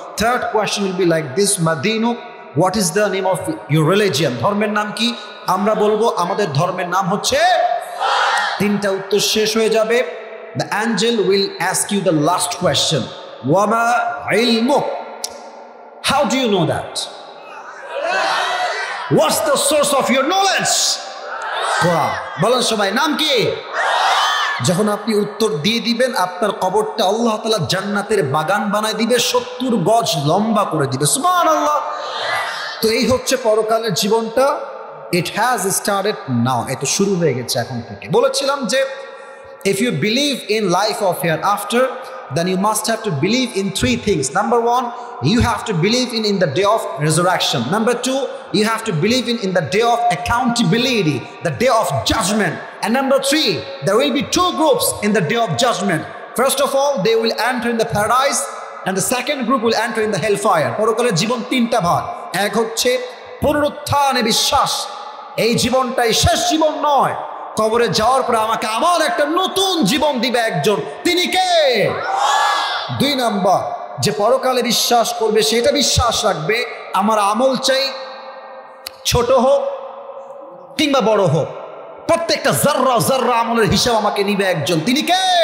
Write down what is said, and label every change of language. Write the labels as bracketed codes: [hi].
[en] third question will be like this, [ar] মা দীনুক, [en] what is the name of your religion, [bn] ধর্মের নাম কি? আমরা বলবো আমাদের ধর্মের নাম হচ্ছে। 3টা উত্তর শেষ হয়ে যাবে। [en] the angel will ask you the last question, [ar] ওয়ামা ইলমুক, [en] How do you know that? What's the source of your knowledge? [bn] কোরআন। বলেন সবাই, নাম কি? যখন আপনি উত্তর দিয়ে দিবেন, আপনার কবরটা আল্লাহ তাআলা জান্নাতের বাগান বানায় দিবে, 70 গজ লম্বা করে দিবে। সুবহানাল্লাহ। তো এই হচ্ছে পরকালের জীবনটা। [en] it has started now, [bn] এটা শুরু হয়ে গেছে এখন থেকে। বলেছিলাম যে [en] if you believe in life of hereafter, then you must have to believe in 3 things. Number 1, you have to believe in the day of resurrection. Number 2, you have to believe in the day of accountability, the day of judgment. And number 3, there will be 2 groups in the day of judgment. First of all, they will enter in the paradise, and the second group will enter in the hellfire. [bn] পরকালের জীবন 3টা ভাগ। এক হচ্ছে পুনরুত্থানে বিশ্বাস, এই জীবনটাই শেষ জীবন নয়, কবরে যাওয়ার পর আমাকে আবার একটা নতুন জীবন দিবে একজন, তিনি কে? 2 নাম্বার, যে পরকালে বিশ্বাস করবে সেটা বিশ্বাস রাখবে আমার আমল চাই ছোট হোক কিংবা বড় হোক, প্রত্যেকটা জাররা জাররা আমলের হিসাব আমাকে নিবে একজন, তিনি কে?